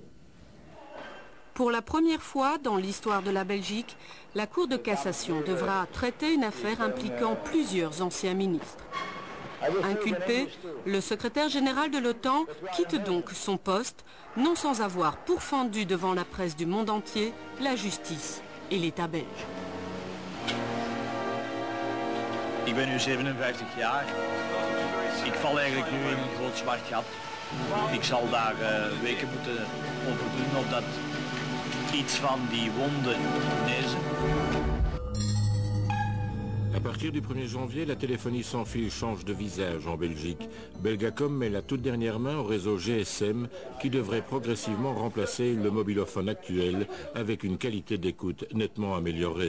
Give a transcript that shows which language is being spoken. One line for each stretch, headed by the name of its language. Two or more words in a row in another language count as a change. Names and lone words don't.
French: Pour la première fois dans l'histoire de la Belgique, la Cour de cassation devra traiter une affaire impliquant plusieurs anciens ministres. Inculpé, le secrétaire général de l'OTAN quitte donc son poste, non sans avoir pourfendu devant la presse du monde entier la justice et l'État belge.
Dutch: Ik ben nu 57 jaar. Ik val eigenlijk nu in een groot zwart gat. Ik zal daar weken moeten over doen of dat iets van die wonden genezen.
French: À partir du 1er janvier, la téléphonie sans fil change de visage en Belgique. Belgacom met la toute dernière main au réseau GSM qui devrait progressivement remplacer le mobilophone actuel avec une qualité d'écoute nettement améliorée.